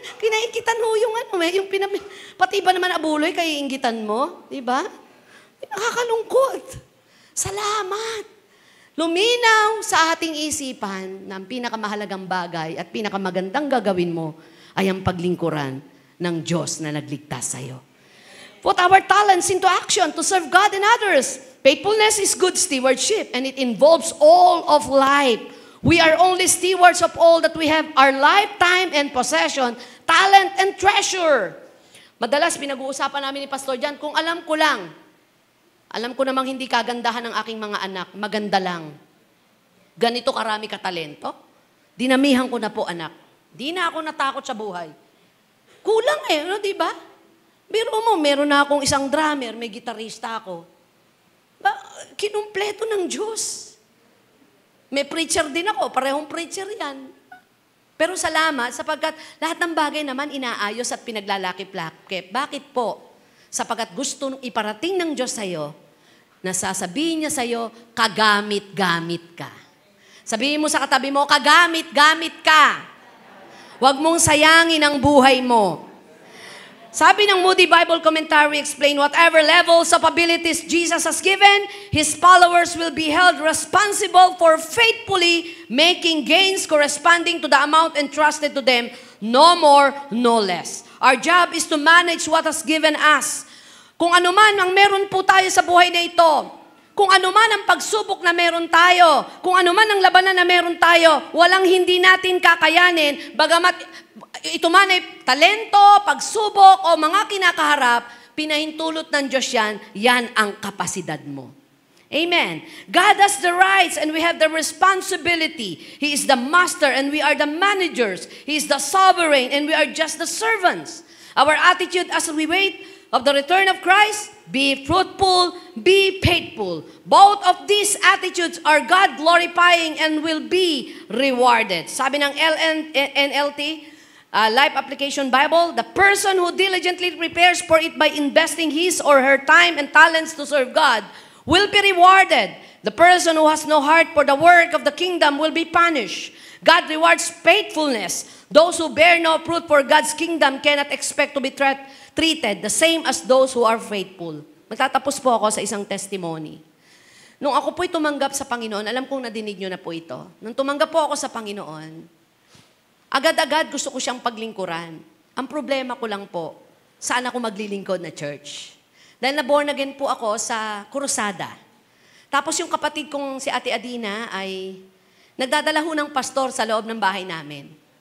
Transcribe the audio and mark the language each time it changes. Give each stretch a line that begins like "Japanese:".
Filipino: Kinainggitan mo yung pati ba naman abuloy, kaya inggitan mo? Di ba? Nakakalungkot. Salamat. Luminaw sa ating isipan na ang pinakamahalagang bagay at pinakamagandang gagawin mo ay ang paglingkuran ng Diyos na nagligtas sa'yo.
English: Put our talents into action to serve God and others. Faithfulness is good stewardship and it involves all of life. We are only stewards of all that we have, our lifetime and possession, talent and treasure.
Filipino: Madalas pinag-uusapan namin ni Pastor Jan, kung alam ko namang hindi kagandahan ng aking mga anak, maganda lang. Ganito karami katalento. Dinamihan ko na po, anak. Di na ako natakot sa buhay. Kulang di ba? Biro mo, meron na akong isang drummer, may gitarista ako. Kinumpleto ng Diyos. May preacher din ako, parehong preacher yan. Pero salamat, sapagkat lahat ng bagay naman inaayos at pinaglalakip-lakip. Bakit po? Sapagkat gusto iparating ng Diyos sa'yo, na sasabihin niya sa'yo, kagamit-gamit ka. Sabihin mo sa katabi mo, kagamit-gamit ka. Huwag mong sayangin ang buhay mo. Sabi ng
English: Moody Bible Commentary, explain, whatever levels of abilities Jesus has given, His followers will be held responsible for faithfully making gains corresponding to the amount entrusted to them, no more, no less. Our job is to manage what has given us.
Filipino: Kung ano man ang meron po tayo sa buhay na ito, kung ano man ang pagsubok na meron tayo, kung ano man ang labanan na meron tayo, walang hindi natin kakayanin, bagamat ito man ay talento, pagsubok, o mga kinakaharap, pinahintulot ng Diyos yan ang kapasidad mo. Amen.
English: God has the rights and we have the responsibility. He is the master and we are the managers. He is the sovereign and we are just the servants. Our attitude as we wait of the return of Christ, be fruitful, be faithful. Both of these attitudes are God glorifying and will be rewarded.
Filipino: Sabi ng
English: NLT, Life Application Bible, the person who diligently prepares for it by investing his or her time and talents to serve God will be rewarded. The person who has no heart for the work of the kingdom will be punished. God rewards faithfulness. Those who bear no fruit for God's kingdom cannot expect to be treated the same as those who are faithful.
Filipino: Magtatapos po ako sa isang testimony. Nung ako po'y tumanggap sa Panginoon, alam kong nadinig nyo na po ito. Nung tumanggap po ako sa Panginoon, agad-agad gusto ko siyang paglingkuran. Ang problema ko lang po, saan ako maglilingkod na church? Dahil na-born again po ako sa Cruzada. Tapos yung kapatid kong si Ate Adina ay nagdadala ho ng pastor sa loob ng bahay namin.